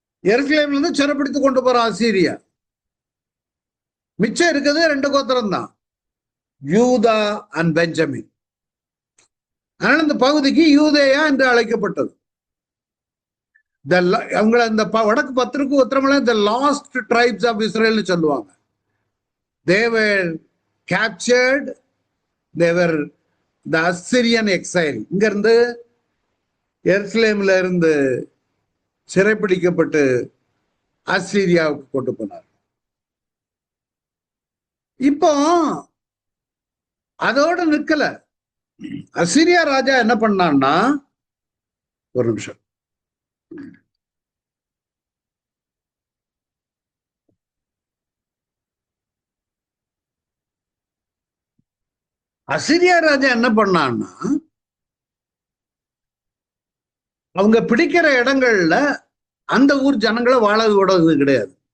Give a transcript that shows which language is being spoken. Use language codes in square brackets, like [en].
[ta] எருசலேம்ல இருந்து சிறைப்பிடித்து கொண்டு போற அசீரியா. மிச்சம் இருக்குது 2 கோத்திரம் தான், யூதா அண்ட் பெஞ்சமின். அதனால இந்த பகுதிக்கு யூதேயா என்று அழைக்கப்பட்டது. அவங்களை இந்த வடக்கு 10 கோத்திரங்கள [en] the lost tribes of Israel [ta] சொல்லுவாங்க. [en] They were captured, they were the Assyrian exile. [ta] இங்க இருந்து எருசலேம்ல இருந்து சிறைப்பிடிக்கப்பட்டு அசீரியாவுக்கு கொண்டு போனார். இப்போ அதோட நிக்கல. அசீரியா ராஜா என்ன பண்ணான்னா, ஒரு நிமிஷம், அசீரியா ராஜா என்ன பண்ணான்னா, அவங்க பிடிக்கிற இடங்கள்ல அந்த ஊர் ஜனங்களை வாழ விடுறது கிடையாது.